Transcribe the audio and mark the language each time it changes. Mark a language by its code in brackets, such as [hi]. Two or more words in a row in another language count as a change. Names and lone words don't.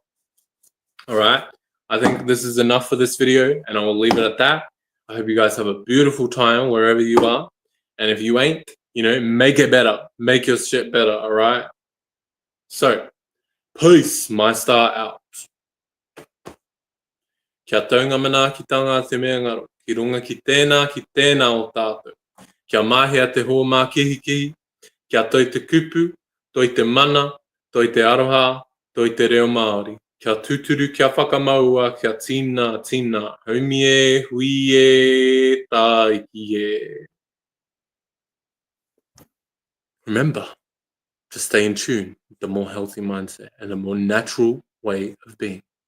[en] All right. I think this is enough for this video, and I will leave it at that. I hope you guys have a beautiful time wherever you are. And if you ain't, make it better. Make your shit better, all right? So, peace, Mystar out. [mi] Kia taunga mana ki tanga te mea ngaro. Ki runga ki tēnā o tātou. Kia mahia te hoa mā kihi. Kia toi te kupu, toi te mana, toi te aroha, toi te reo Māori. Kia tuturu, kia whakamaua, kia tina. Haumie, huie, tāikie. [en] Remember to stay in tune with the more healthy mindset and a more natural way of being.